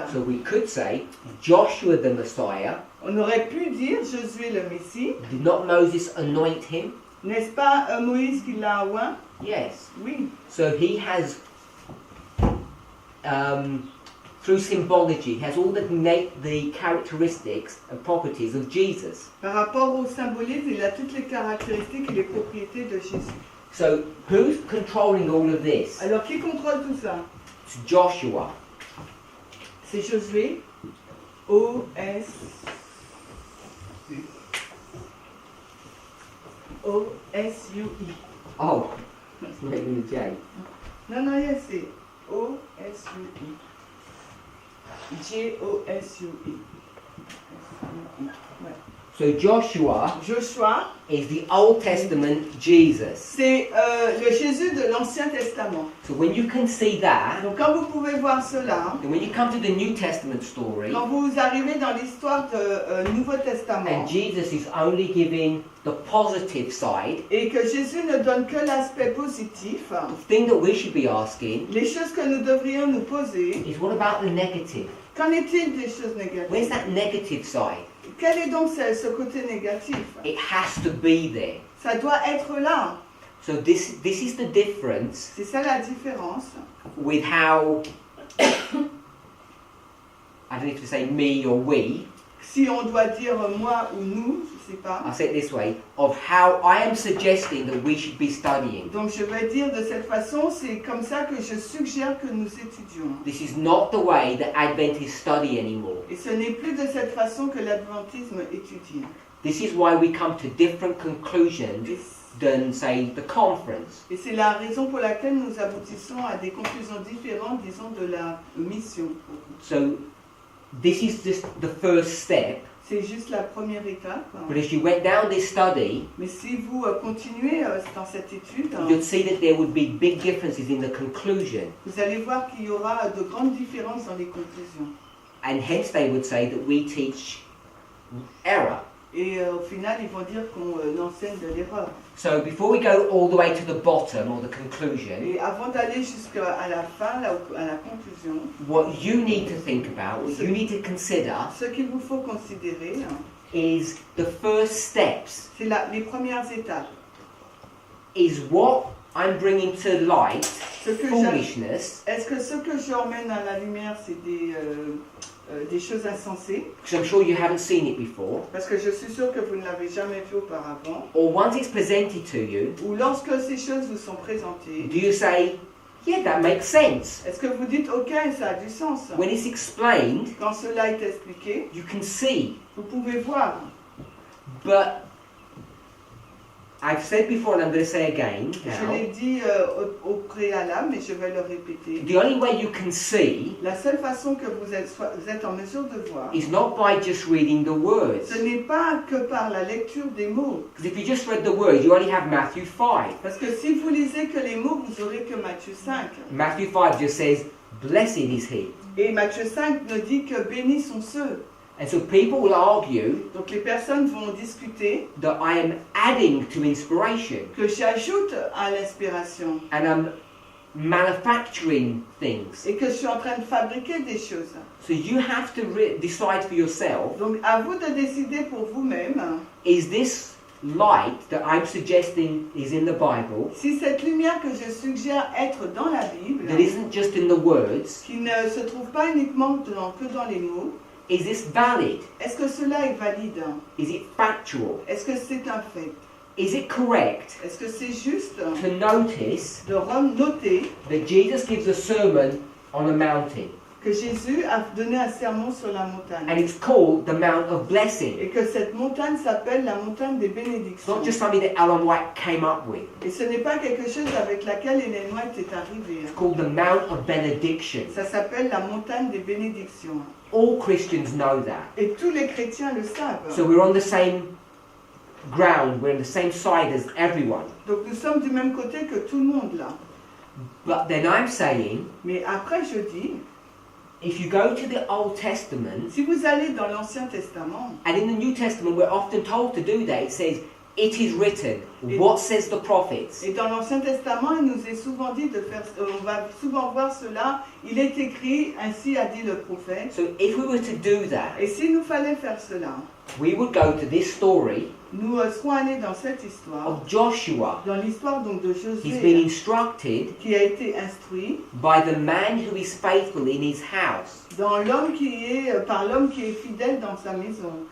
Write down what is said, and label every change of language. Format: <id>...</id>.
<en>So we could say Joshua the Messiah.</en> <fr>On aurait pu dire Josué le Messie.</fr> <en>Did not Moses anoint him?</en> <fr>N'est-ce pas Moïse qui l'a oint?</fr> <en>Yes.</en> <fr>Oui.</fr> <en>So he has, through symbology, has all the characteristics and properties of Jesus.</en> <fr>Par rapport au symbolisme, il a toutes les caractéristiques et les propriétés de Jésus.</fr> <en>So who's controlling all of this?</en> <fr>Alors qui contrôle tout ça?</fr> <en>It's Joshua.</en> <fr>C'est Josué. O-S. O-S-U-I.</fr> <en>Oh, it's not even a J.</en> <fr>Non, yes, c'est O-S-U-I. J-O-S-U-I. Ouais.</fr> <en>So Joshua Joshua, is the Old Testament Jesus.</en> <fr>c'est le Jésus de l'Ancien Testament.</fr> <en>So when you can see that,</en> <fr>Donc quand vous pouvez voir cela,</fr> <en>then when you come to the New Testament story,</en> <fr>quand vous arrivez dans l'histoire du Nouveau Testament,</fr> <en>and Jesus is only giving the positive side,</en> <fr>et que Jésus ne donne que l'aspect positif,</fr> <en>the thing that we should be asking</en> <fr>les choses que nous devrions nous poser,</fr> <en>is what about the negative?</en> <fr>qu'en est-il des choses</fr> <en>Where's that negative side?</en> <fr>Quel est donc ce côté négatif?</fr> <en>It has to be there.</en> <fr>Ça doit être là.</fr> <en>So this is the difference</en> <fr>C'est ça la différence.</fr> <en>with how, I don't know if to say me or we,</en> <fr>Si on doit dire moi ou nous, je ne sais pas.</fr> <en>I'll say it this way, of how I am suggesting that we should be studying.</en> <fr>Donc je vais dire de cette façon, c'est comme ça que je suggère que nous étudions.</fr> <en>This is not the way that Adventists study anymore.</en> <fr>Et ce n'est plus de cette façon que l'adventisme étudie.</fr> <en>This is why we come to different conclusions than, say, the conference.</en> <fr>Et c'est la raison pour laquelle nous aboutissons à des conclusions différentes, disons, de la mission.</fr> <en>So this is just the first step.</en> <fr>C'est juste la première étape.</fr> <en>But as you went down this study,</en> <fr>Mais si vous continuez dans cette étude,</fr> <en>you'll see that there would be big differences in the conclusion.</en> <fr>vous allez voir qu'il y aura de grandes différences dans les conclusions.</fr> <en>And hence they would say that we teach error.</en> <fr>Et au final, ils vont dire qu'on enseigne de l'erreur.</fr> <en>So before we go all the way to the bottom or the conclusion,</en> <fr>Et avant d'aller jusqu'à la fin, à la conclusion,</fr> <en>what you need to think about, what you need to consider,</en> <fr>ce qu'il vous faut considérer,</fr> <en>is the first steps.</en> <fr>c'est les premières étapes.</fr> <en>Is what I'm bringing to light</en> <fr>Ce que</fr> <en>foolishness?</en> <fr>Est-ce que ce que j'emmène à la lumière, c'est des choses insensées?</fr> <en>Because I'm sure you haven't seen it before.</en> <fr>Parce que je suis sûre que vous ne l'avez jamais vu auparavant.</fr> <en>Or once it's presented to you,</en> <fr>Ou lorsque ces choses vous sont présentées,</fr> <en>do you say, yeah, that makes sense?</en> <fr>est-ce que vous dites, ok, ça a du sens?</fr> <en>When it's explained,</en> <fr>Quand cela est expliqué,</fr> <en>you can see.</en> <fr>vous pouvez voir.</fr> <en>But I've said before and I'm going to say again</en> <fr>Je</fr> <en>now,</en> <fr>l'ai dit au préalable, mais je vais le répéter.</fr> <en>the only way you can see</en> <fr>La seule façon que vous êtes en mesure de voir,</fr> <en>is not by just reading the words.</en> <fr>ce n'est pas que par la lecture des mots.</fr> <en>Because if you just read the words, you only have Matthew 5.</en> <fr>Parce que si vous lisez que les mots, vous aurez que Matthieu 5.</fr> <en>Matthew 5 just says, blessed is he.</en> <fr>Et Matthieu 5 ne dit que bénis sont ceux.</fr> <en>And so people will argue</en> <fr>Donc les personnes vont discuter</fr> <en>that I am adding to inspiration</en> <fr>que j'ajoute à l'inspiration</fr> <en>and I'm manufacturing things.</en> <fr>et que je suis en train de fabriquer des choses.</fr> <en>So you have to decide for yourself,</en> <fr>Donc à vous de décider pour vous-même</fr> <en>is this light that I'm suggesting is in the Bible,</en> <fr>si cette lumière que je suggère être dans la Bible,</fr> <en>that isn't just in the words,</en> <fr>qui ne se trouve pas uniquement que dans les mots,</fr> <en>is this valid?</en> <fr>est-ce que cela est valide?</fr> <en>Is it factual?</en> <fr>Est-ce que c'est un fait?</fr> <en>Is it correct</en> <fr>Est-ce que c'est juste</fr> <en>to notice</en> <fr>de noter</fr> <en>that Jesus gives a sermon on a mountain</en> <fr>que Jésus a donné un sermon sur la montagne</fr> <en>and it's called the Mount of Blessing?</en> <fr>et que cette montagne s'appelle la montagne des</fr> <en>It's</en> <fr>bénédictions?</fr> <en>not just something that Ellen White came up with.</en> <fr>Et ce n'est pas quelque chose avec laquelle Hélène White est arrivée.</fr> <en>It's called the Mount of Benediction.</en> <fr>Ça s'appelle la montagne des bénédictions.</fr> <en>All Christians know that.</en> <fr>Et tous les chrétiens le savent.</fr> <en>So we're on the same ground, we're on the same side as everyone.</en> <fr>Donc nous sommes du même côté que tout le monde là.</fr> <en>But then I'm saying,</en> <fr>Mais après je dis,</fr> <en>if you go to the Old Testament,</en> <fr>si vous allez dans l'Ancien Testament,</fr> <en>and in the New Testament we're often told to do that, it says, it is written,</en> <fr>Et-</fr> <en>what says the prophets?</en> <fr>Et dans l'Ancien Testament, il nous est souvent dit de faire, on va souvent voir cela, il est écrit, ainsi a dit le prophète.</fr> <en>So if we were to do that,</en> <fr>Et s'il nous fallait faire cela,</fr> <en>we would go to this story</en> <fr>nous serons allés dans cette histoire,</fr> <en>of Joshua.</en> <fr>dans l'histoire donc de</fr> <en>He's been</en> <fr>Josué,</fr> <en>instructed</en> <fr>qui a été instruit,</fr> <en>by the man who is faithful in his house.</en> <fr>par l'homme qui est fidèle dans sa maison.</fr>